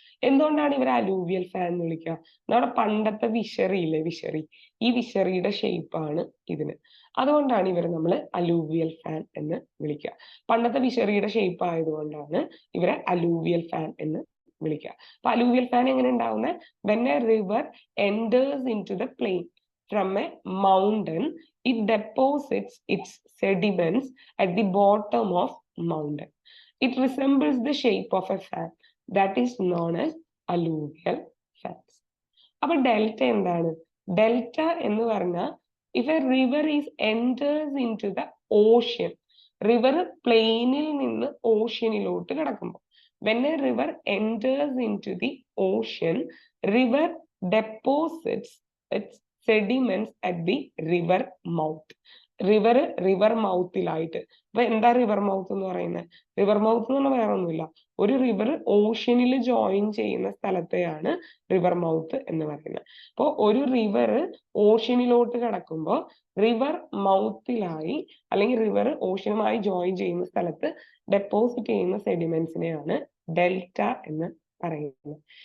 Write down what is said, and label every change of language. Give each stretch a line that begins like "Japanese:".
Malayalam: എന്തുകൊണ്ടാണ് ഇവരെ alluvial fan എന്ന് വിളിക്കുക? നമ്മുടെ പണ്ടത്തെ വിഷറിയില്ലേ, വിഷറി, ഈ വിഷറിയുടെ ഷേപ്പാണ് ഇതിന്. അതുകൊണ്ടാണ് ഇവരെ നമ്മൾ അലൂവിയൽ ഫാൻ എന്ന് വിളിക്കുക. പണ്ടത്തെ വിഷറിയുടെ ഷേപ്പ് ആയതുകൊണ്ടാണ് ഇവരെ അലൂവിയൽ ഫാൻ എന്ന് വിളിക്കുക. അപ്പൊ അലൂവിയൽ ഫാൻ എങ്ങനെ ഉണ്ടാവുന്നത്?
English: when a river enters into the plain from a mountain, it deposits its sediments at the bottom of mountain. It resembles the shape of a fan that is known as alluvial fans.
Malayalam: അപ്പൊ delta എന്താണ്? Delta എന്ന് പറഞ്ഞാൽ
English: if a river is enters into the ocean,
Malayalam: river പ്ലെയിനിൽ നിന്ന് ഓഷ്യനിലോട്ട് കിടക്കുമ്പോൾ,
English: when a river enters into the ocean, river deposits its sediments at the river mouth.
Malayalam: River മൗത്തിലായിട്ട്. അപ്പൊ എന്താ river mouth എന്ന് പറയുന്നത്? റിവർ മൗത്ത് എന്ന് പറഞ്ഞാൽ വേറെ ഒന്നുമില്ല, ഒരു റിവർ ഓഷ്യനിൽ ജോയിൻ ചെയ്യുന്ന സ്ഥലത്തെയാണ് റിവർ മൗത്ത് എന്ന് പറയുന്നത്. അപ്പോൾ ഒരു റിവർ ഓഷ്യനിലോട്ട് കിടക്കുമ്പോൾ റിവർ മൗത്തിലായി അല്ലെങ്കിൽ റിവർ ഓഷ്യനുമായി ജോയിൻ ചെയ്യുന്ന സ്ഥലത്ത് ഡെപ്പോസിറ്റ് ചെയ്യുന്ന സെഡിമെന്റ്സിനെയാണ് ഡെൽറ്റ എന്ന് പറയുന്നത്.